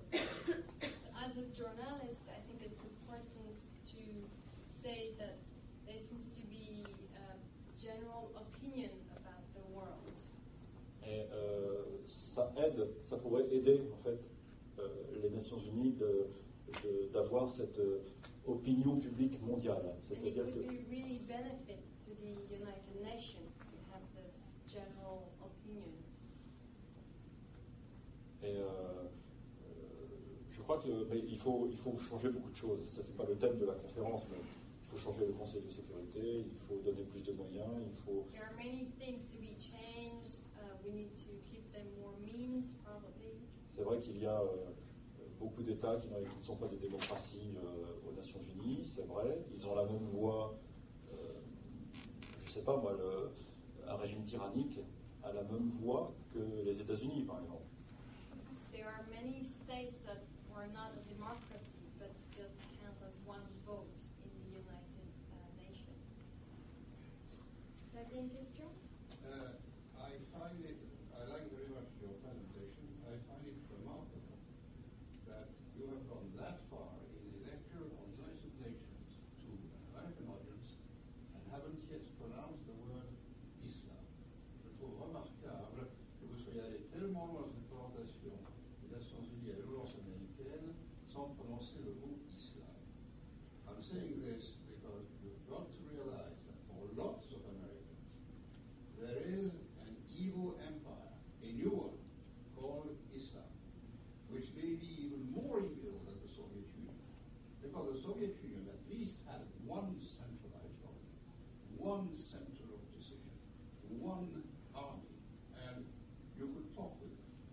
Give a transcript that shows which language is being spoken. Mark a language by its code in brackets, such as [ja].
[en] So as a journalist, I think it's important to say that there seems to be a general opinion about the world. [fr] Et ça pourrait aider en fait les Nations Unies d'avoir cette opinion publique mondiale. C'est-à-dire que [en] it would really benefit to the United Nations to have this general opinion. [fr] Et je crois qu'il faut changer beaucoup de choses. Ça, c'est pas le thème de la conférence, mais il faut changer le Conseil de sécurité, il faut donner plus de moyens, il faut... [en] There are many things to be changed. We need to give them more means, probably. [fr] C'est vrai qu'il y a beaucoup d'États qui ne sont pas des démocraties aux Nations Unies, c'est vrai. Ils ont la même voix, je ne sais pas moi, un régime tyrannique a la même voix que les États-Unis, par exemple. [en] There are many states that are not a democracy, but still count as one vote in the United Nations. [fr] Vous avez une question? [en] I like very much your presentation. I find it remarkable that you have gone that far in the lecture on the United Nations to an American audience and haven't yet pronounced the word Islam. [fr] Je trouve remarquable que vous soyez allé tellement loin dans une présentation des Nations Unies à l'urgence américaine sans prononcer le mot Islam. [en] I'm saying this because you've got to realize that for lots of Americans, there is an evil empire, a new one, called Islam, which may be even more evil than the Soviet Union. Because the Soviet Union at least had one centralized government, one center of decision, one army, and you could talk with it.